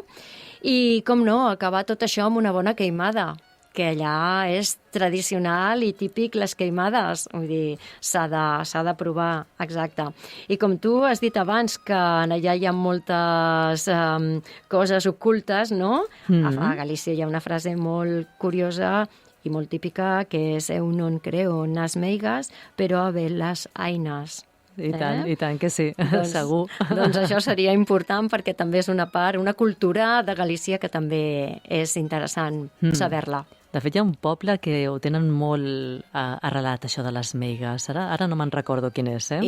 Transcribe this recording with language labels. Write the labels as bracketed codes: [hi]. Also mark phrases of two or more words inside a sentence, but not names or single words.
[ca] I, com no, acabar tot això amb una bona queimada, que allà és tradicional i típic les queimades, vull dir, s'ha de provar, exacte. I com tu has dit abans que allà hi ha moltes coses ocultes, no? A Galícia hi ha una frase molt curiosa i molt típica que és [gl] «Eu non creo nas meigas, però a ver las ainas». [ca] I tant que sí, segur. Doncs això seria important perquè també és una part, una cultura de Galícia que també és interessant saber-la. De fet, hi ha un poble que ho tenen molt arrelat, això de les meigues. Ara no me'n recordo quin és, eh?